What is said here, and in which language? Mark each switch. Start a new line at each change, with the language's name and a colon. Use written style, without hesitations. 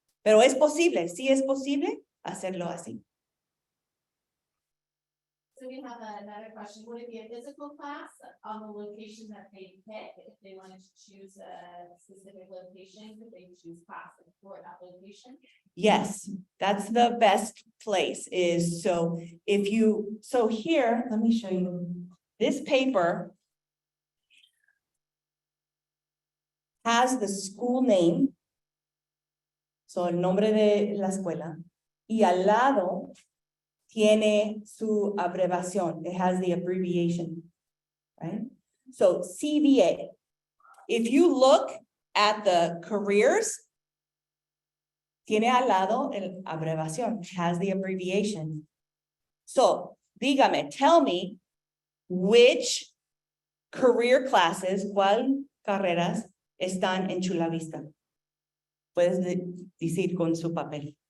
Spanish: Pero es posible, sí es posible hacerlo así.
English: So we have another question. Would it be a physical class on the location that they pick? If they wanted to choose a specific location, could they choose classes for that location? Yes, that's the best place is so here, let me show you. This paper has the school name.
Spanish: So el nombre de la escuela. Y al lado tiene su abreviación.
English: It has the abbreviation, right? So CVA. If you look at the careers,
Spanish: tiene al lado el abreviación,
English: has the abbreviation. So,
Spanish: dígame,
English: tell me which career classes,
Spanish: cuál carreras están en Chula Vista. Puedes decir con su papel.